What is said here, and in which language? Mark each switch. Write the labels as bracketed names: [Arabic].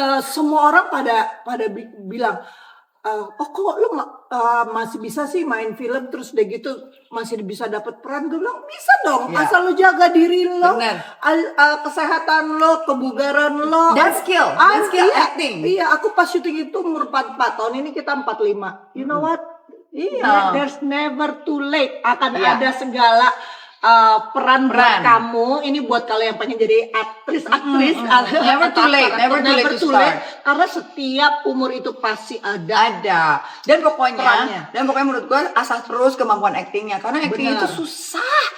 [Indonesian] Semua orang pada bilang, oh kok lu masih bisa sih main film terus udah gitu masih bisa dapat peran. Gue bilang bisa dong, asal lu jaga diri lo, kesehatan lo, kebugaran lo, Dan skill acting. Iya, aku pas syuting itu umur 44 tahun, ini kita 45. [English] You know what? [Indonesian] Iya, [English] there's never too late. [Indonesian] Akan ada segala peran buat kamu. Ini buat kalau yang pengen jadi aktris. [English] Never too late to start. [Indonesian] Karena setiap umur itu pasti ada. Dan pokoknya perannya. menurut gue asah terus kemampuan actingnya, karena acting itu susah.